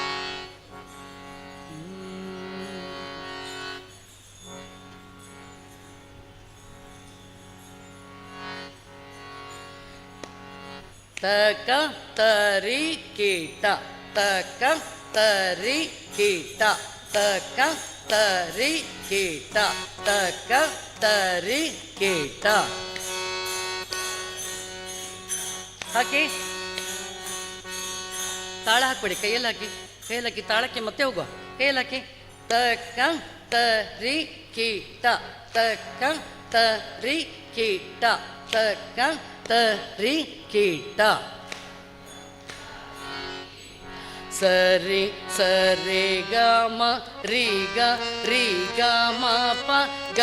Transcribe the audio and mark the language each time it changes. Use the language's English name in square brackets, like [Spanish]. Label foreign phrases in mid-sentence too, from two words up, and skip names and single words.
[Kannada] ತಕ ತರಿ ಕೀಟ, ತಕ ತರಿ ಕೀಟ, ತಕ ತರಿ ಕೀಟ, ತಕ ತರಿ ಕೀಟ. ಹಾಕಿ ತಾಳ ಹಾಕ್ಬೇಡಿ, ಕೈಯಲ್ಲಿ ಹಾಕಿ, ಕೈಯಲ್ಲಿ ಹಾಕಿ ತಾಳಕ್ಕೆ ಮತ್ತೆ ಹೋಗುವ, ಕೈಯಲ್ಲಿ ಹಾಕಿ. ತಕ ತರಿ ಕೀಟ, ತಕ ತರಿ ಕೀಟ, ತಕ ತರಿ ಕೀಟ. ಸರಿ ಸರಿ ಗ ಮ ರಿ ಗ ರಿ ಗ ಮ ಪ ಗ